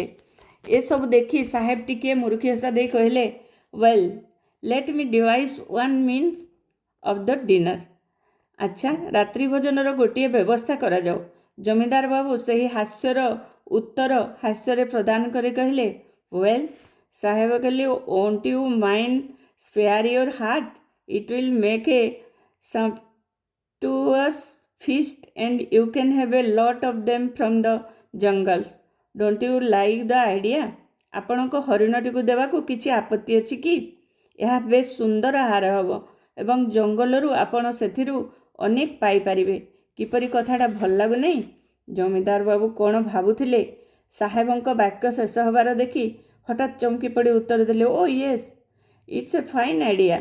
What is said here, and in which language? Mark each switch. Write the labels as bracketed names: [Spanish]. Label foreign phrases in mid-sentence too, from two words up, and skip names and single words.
[Odia] ଏସବୁ ଦେଖି ସାହେବ ଟିକିଏ ମୁରୁକି ହସା ଦେଇ କହିଲେ, [English] Well, let me devise one means of the dinner. [Odia] ଆଚ୍ଛା, ରାତ୍ରି ଭୋଜନର ଗୋଟିଏ ବ୍ୟବସ୍ଥା କରାଯାଉ। ଜମିଦାର ବାବୁ ସେହି ହାସ୍ୟର ଉତ୍ତର ହାସ୍ୟରେ ପ୍ରଦାନ କରି କହିଲେ, ୱେଲ୍, ସାହେବ କହିଲେ, [English] Won't you mind spare your hart? It will make a sumptuous feast and you can have a lot of them from the jungles. Don't you like the idea? [Odia] ଆପଣଙ୍କ ହରିଣଟିକୁ ଦେବାକୁ କିଛି ଆପତ୍ତି ଅଛି କି? ଏହା ବେଶ ସୁନ୍ଦର ଆହାର ହେବ ଏବଂ ଜଙ୍ଗଲରୁ ଆପଣ ସେଥିରୁ ଅନେକ ପାଇପାରିବେ। କିପରି କଥାଟା ଭଲ ଲାଗୁନାହିଁ? ଜମିଦାର ବାବୁ କ'ଣ ଭାବୁଥିଲେ? ସାହେବଙ୍କ ବାକ୍ୟ ଶେଷ ହେବାର ଦେଖି ହଠାତ୍ ଚମକି ପଡ଼ି ଉତ୍ତର ଦେଲେ, [English] O yes, it's a fine idea.